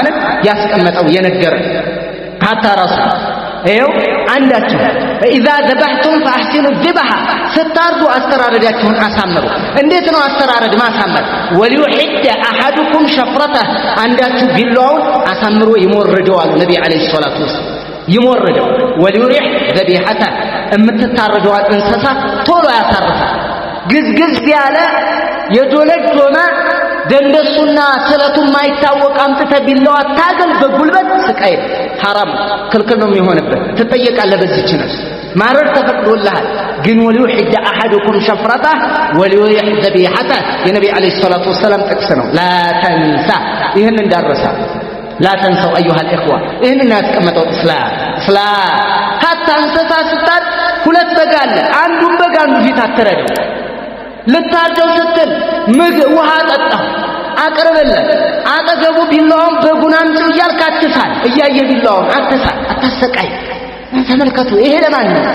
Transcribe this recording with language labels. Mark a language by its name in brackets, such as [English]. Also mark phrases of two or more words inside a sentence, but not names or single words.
[Amharic] ያስቀመጠው የነገረን hatta ራሱ ይኸው አንዳችሁ [Arabic] اذا ذبحتم فاحسنوا الذبح [Amharic] ስታርዱ አስተራረዳችሁን አሳምሩ እንዴት ነው አስተራረድ ማሳመር [Arabic] وليحد احدكم شفرته [Amharic] አንዳችሁ ቢላውን አሳምሮ ይሞርደዋል ነብይ አለይሂ [Arabic] الصلاة والسلام [Amharic] ይሞርደው [Arabic] وليرح ذبيحته [Amharic] እምትታረደዋል እንስሳ ቶሎ ያሳርፋል ግዝግዝ ያለ የዶለዶማ ደንደሱና ስለቱ ማይታወቅ አምጥተ ቢላው አታገል በጉልበት ስቃይ حرام ክልክል ነው የሚሆንበት ትጠየቃለህ በዚህች ነፍስ ማረድ ተፈቅዶልሃል ግን [Arabic] وليحد احدكم شفرته وليرح ذبيحته [Amharic] የነብይ [Arabic] عليه الصلاة والسلام [Amharic] ጥቅስ ነው [Arabic] لا تنسى [Amharic] ይሄን እንዳረሳ [Arabic] لا تنسوا ايها الاخوه [Amharic] ይሄንን ያስቀመጠው እስላም hatta እንስሳ ስታር ሁለት በግ አለ አንዱን በግ አንዱ ፊት አትረደው ልታርደው ስትል ውሃ ጠጣ አቅርብለት አጠገቡ ቢላውን በጉን አምጪው እያልክ አትሳል እያየ ቢላውን አታሰቃይ ተመልከቱ ይሄ ለማን